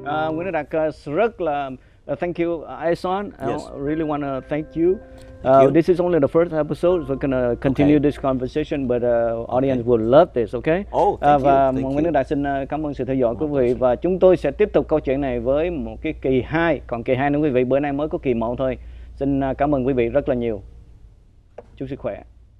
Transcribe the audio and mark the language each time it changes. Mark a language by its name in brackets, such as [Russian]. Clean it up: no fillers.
[Vietnamese] Nguyễn Đức Đạt rất là [English] thank you, [Vietnamese] Ehsan. [English] Yes. I really want to thank you. This is only the first episode. We're gonna continue this conversation, but audience will love this. Okay? Oh, thank [Vietnamese] Và [English] you. [Vietnamese] Nguyễn Đức Đạt xin cảm ơn sự theo dõi của quý vị, và chúng tôi sẽ tiếp tục câu chuyện này với một cái kỳ 2. Còn kỳ 2 nữa quý vị, bữa nay mới có kỳ 1 thôi. Xin cảm ơn quý vị rất là nhiều. Chúc sức khỏe.